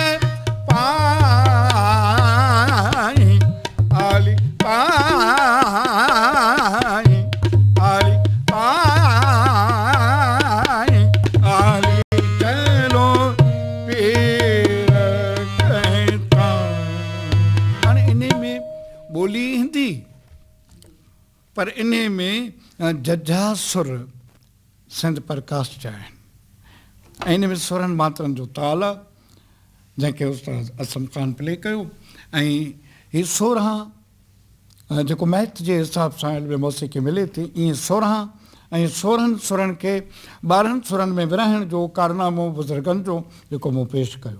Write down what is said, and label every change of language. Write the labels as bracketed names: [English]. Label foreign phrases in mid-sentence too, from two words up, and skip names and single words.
[Sindhi] पाई आली पाई आली पाई आली चलो पीर कहता हाणे इन में ॿोली हिंदी पर इन में जजा सुर सिंध प्रकाश जा आहिनि ऐं इन में सुरनि मात्रनि जो ताल आहे जंहिंखे उस्ताद असम ख़ान प्ले कयो ऐं हीअ 16 जेको मैथ जे हिसाब सां इल्म मौसीक़ी मिले थी ईअं 16 ऐं 16 सुरनि खे 12 सुरनि में विरहाइण जो कारनामो बुज़ुर्गनि जो जेको मूं पेश कयो।